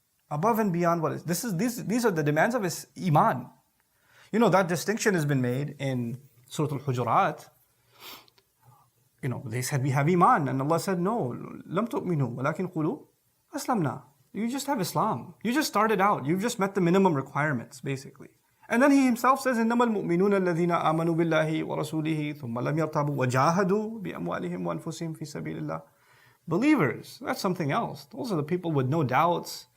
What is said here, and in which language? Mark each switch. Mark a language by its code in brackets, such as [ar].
[en] Above and beyond what these are the demands of his Iman. That distinction has been made in Surah Al-Hujurat. They said we have Iman, and Allah said no, [ar] lam tu'minu, walakin qulu aslamna. [en] You just have Islam. You just started out. You've just met the minimum requirements, basically. And then he himself says, [ar] إِنَّمَا الْمُؤْمِنُونَ الَّذِينَ آمَنُوا بِاللَّهِ وَرَسُولِهِ ثُمَّ لَمْ يَرْتَابُوا وَجَاهَدُوا بِأَمْوَالِهِمْ وَأَنفُسِهِمْ فِي سَبِيلِ اللَّهِ. [en] Believers, that's something else. Those are the people with no doubts.